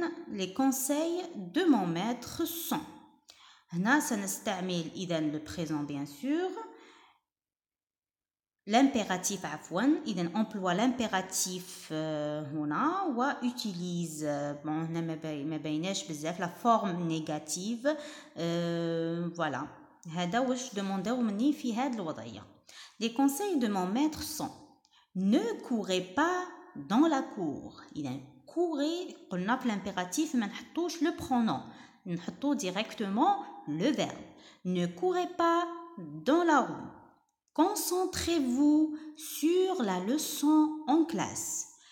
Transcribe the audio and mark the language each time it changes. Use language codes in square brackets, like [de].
[fr] Les conseils de mon maître sont. [ar] هنا سنستعمل [fr] le présent bien sûr. L'impératif إذا emploie l'impératif هنا وutilise هنا [ar] ما بيناش بزاف [fr] la forme négative. Voilà. [ar] هذا واش demandé مني في هذه الوضعية. [fr] Les conseils de mon maître sont: ne courez pas dans la cour. [ar] إذا courez قلنا في [fr] l'impératif [ar] ما نحطوش [fr] le pronom, [ar] نحطو [fr] directement le verbe. Ne courez pas dans la rue. Concentrez-vous sur la leçon en classe.